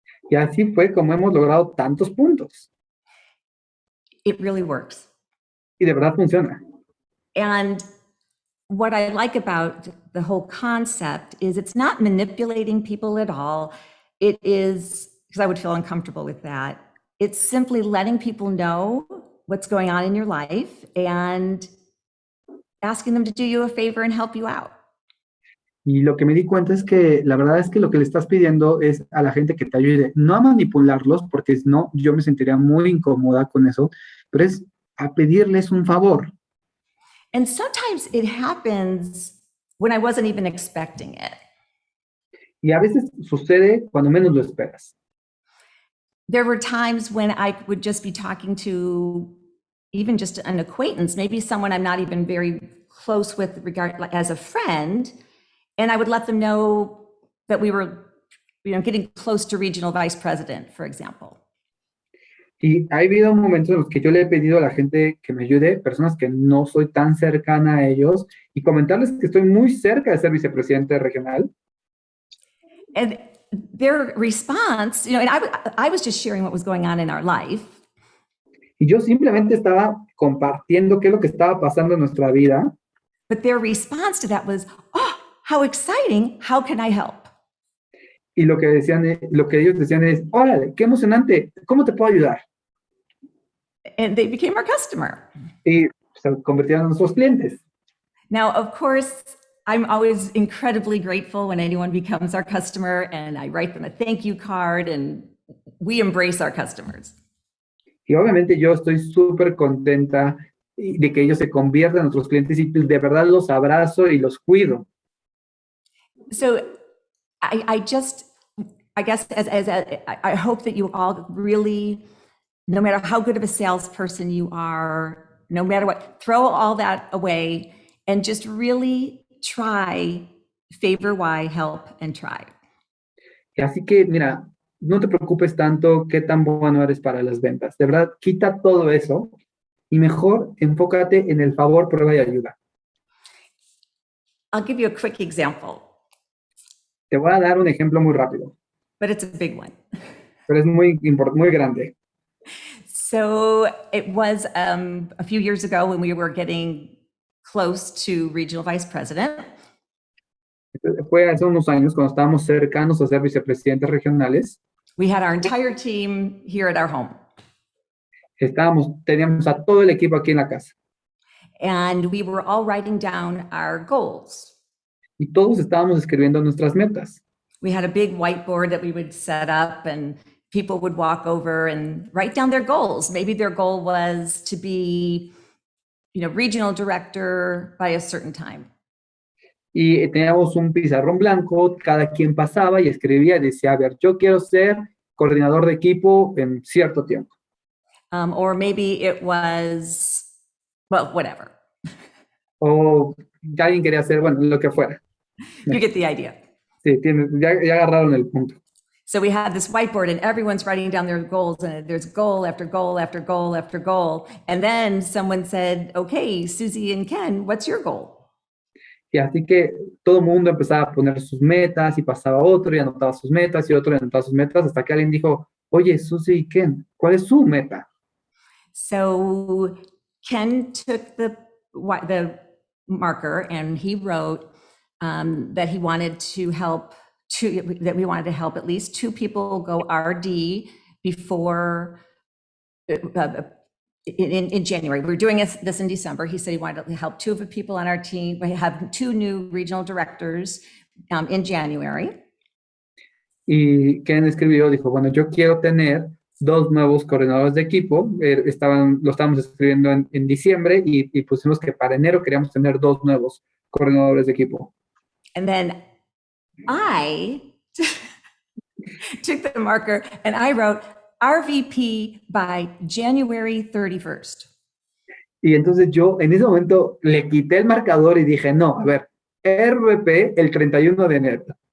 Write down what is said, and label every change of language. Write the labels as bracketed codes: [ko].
[es] Y así fue como hemos logrado tantos puntos. [en] It really works. [es] Y de verdad funciona. [en] And what I like about the whole concept is it's not manipulating people at all. It is, because I would feel uncomfortable with that. It's simply letting people know what's going on in your life and asking them to do you a favor and help you out. [es] Y lo que me di cuenta es que la verdad es que lo que le estás pidiendo es a la gente que te ayude, no a manipularlos, porque no, yo me sentiría muy incómoda con eso, pero es a pedirles un favor. [en] And sometimes it happens when I wasn't even expecting it. [es] Y a veces sucede cuando menos lo esperas. [en] There were times when I would just be talking to even just an acquaintance, maybe someone I'm not even very close with as a friend, and I would let them know that we were, getting close to regional vice president, for example. [es] Y ha habido momentos en los que yo le he pedido a la gente que me ayude, personas que no soy tan cercana a ellos, y comentarles que estoy muy cerca de ser vicepresidente regional. [en] And their response, and I was just sharing what was going on in our life. [es] Y yo simplemente estaba compartiendo qué es lo que estaba pasando en nuestra vida. [en] But their response to that was, "Oh, how exciting! How can I help?" [es] Y lo que ellos decían es, órale, qué emocionante, ¿cómo te puedo ayudar? [en] And they became our customer. [es] Y se convirtieron en nuestros clientes. [en] Now, of course, I'm always incredibly grateful when anyone becomes our customer, and I write them a thank you card, and we embrace our customers. [es] Y obviamente yo estoy súper contenta de que ellos se conviertan en nuestros clientes y de verdad los abrazo y los cuido. [en] So I guess I hope that you all really, no matter how good of a salesperson you are, no matter what, throw all that away and just really try, favor why, help, and try. [es] Y así que, mira, no te preocupes tanto qué tan bueno eres para las ventas. De verdad, quita todo eso y mejor enfócate en el favor, prueba y ayuda. [en] I'll give you a quick example. [es] Te voy a dar un ejemplo muy rápido. [en] But it's a big one. [es] Pero es muy grande. [en] So it was a few years ago when we were getting close to regional vice president. [es] Fue hace unos años cuando estábamos cercanos a ser vicepresidentes regionales. [en] We had our entire team here at our home. [es] Teníamos a todo el equipo aquí en la casa. [en] And we were all writing down our goals. [es] Y todos estábamos escribiendo nuestras metas. [en] We had a big whiteboard that we would set up, and people would walk over and write down their goals. Maybe their goal was to be, regional director by a certain time. [es] Y teníamos un pizarrón blanco, cada quien pasaba y escribía y decía, a ver, yo quiero ser coordinador de equipo en cierto tiempo. [en] Or maybe it was, well, whatever. [es] O alguien quería hacer, bueno, lo que fuera. [en] You get the idea. [es] Sí, ya agarraron el punto. [en] So we had this whiteboard and everyone's writing down their goals, and there's goal after goal after goal after goal. And then someone said, okay, Susie and Ken, what's your goal? [es] Y así que todo el mundo empezaba a poner sus metas y pasaba otro y anotaba sus metas y otro y anotaba sus metas hasta que alguien dijo, oye, Susie y Ken, ¿cuál es su meta? [en] So Ken took the marker and he wrote that he wanted to help that we wanted to help at least 2 people go RD before in January. We were doing this in December. He said he wanted to help 2 of the people on our team. We have 2 new regional directors in January. [es] Y Ken escribió, dijo, bueno, yo quiero tener 2 nuevos coordinadores de equipo. Lo estábamos escribiendo en diciembre y pusimos que para enero queríamos tener 2 nuevos coordinadores de equipo. [en] And then I took the marker and I wrote, RVP by January 31st. [es] Y entonces yo en ese momento le quité el marcador y dije, no, a ver, RVP el 31 de enero.